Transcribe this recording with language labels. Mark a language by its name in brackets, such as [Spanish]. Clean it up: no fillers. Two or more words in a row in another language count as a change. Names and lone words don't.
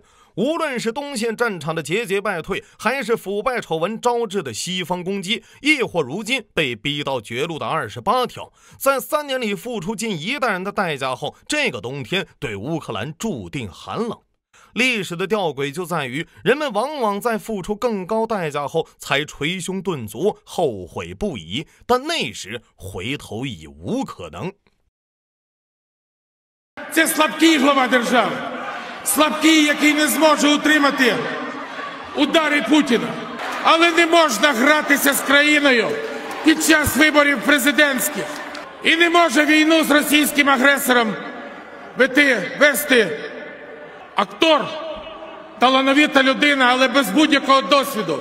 [Chinese] 無論是東線戰場的節節敗退，還是腐敗醜聞招致的西方攻擊，亦或如今被逼到絕路的28條，在3年裡付出近1代人的代價後，這個冬天對烏克蘭注定寒冷。歷史的弔詭就在於，人們往往在付出更高代價後才捶胸頓足，後悔不已，但那時回頭已無可能。 [Ukrainian] Це слабкий глава держави. Слабкий, який не зможе утримати удари Путіна. Але не можна гратися з країною під час виборів президентських. І не може війну з російським агресором вести актор, талановита людина, але без будь-якого досвіду.